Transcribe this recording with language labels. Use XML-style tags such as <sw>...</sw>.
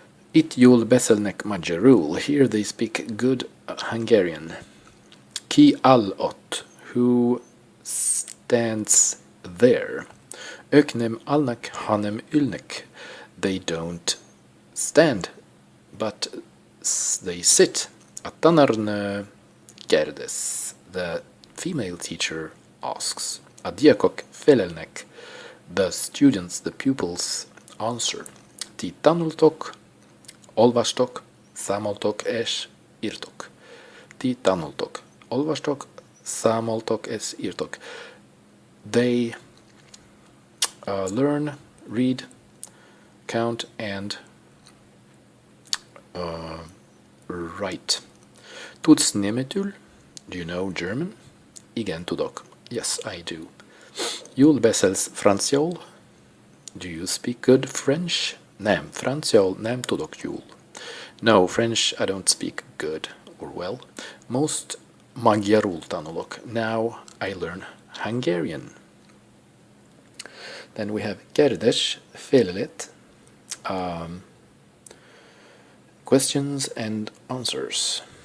<hu>Itt jól beszélnek magyarul.</hu> <en>Here they speak good Hungarian.</en> <hu>Ki áll ott?</hu> <en>Who stands there?</en> <hu>Ők nem állnak, hanem ülnek.</hu> <en>They don't stand, but they sit.</en> <hu>A tanárnő kérdez.</hu> <en>The female teacher asks.</en> <hu>A diákok felelnek.</hu> <en>The students, the pupils, answer.</en> <hu>Ti tanultok, olvastok, számoltok és írtok. Ti tanultok, olvastok, számoltok és írtok.</hu> <en>They learn, read, count, and write.</en> <hu>Tudsz németül?</hu> <en>Do you know German?</en> <hu>Igen, tudok.</hu> <en>Yes, I do.</en> <hu>Jól beszélsz franciául?</hu> <en>Do you speak good French?</en> <hu>Nem, franciául nem tudok jól.</hu> <en>No, French I don't speak good or well.</en> <hu>Most magyarul tanulok.</hu> <en>Now I learn Hungarian. Then we have kérdés, félelét, questions and answers.</en>